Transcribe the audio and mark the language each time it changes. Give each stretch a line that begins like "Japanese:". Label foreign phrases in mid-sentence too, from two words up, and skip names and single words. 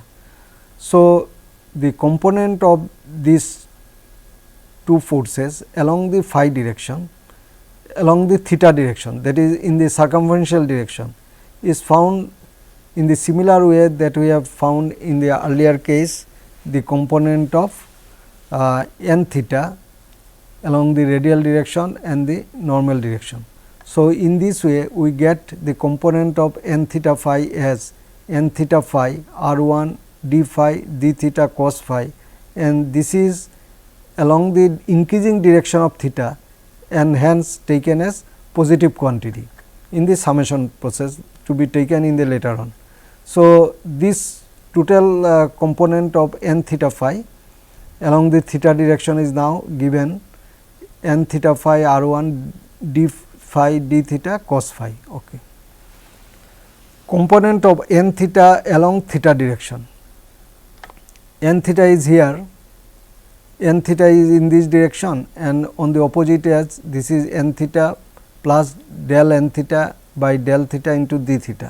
English: So, the component of these two forces along the phi direction, along the theta direction, that is in the circumferential direction, is found in the similar way that we have found in the earlier case, the component of n theta along the radial direction and the normal direction. So, in this way we get the component of n theta phi as n theta phi r 1 d phi d theta cos phi, and this is along the increasing direction of theta and hence taken as positive quantity in the summation process to be taken in the later on. So, this total component of n theta phi along the theta direction is now given n theta phi r 1 d phi d theta cos phi. Okay. Component of n theta along theta direction, n theta is here, n theta is in this direction, and on the opposite edge this is n theta plus del n theta by del theta into d theta.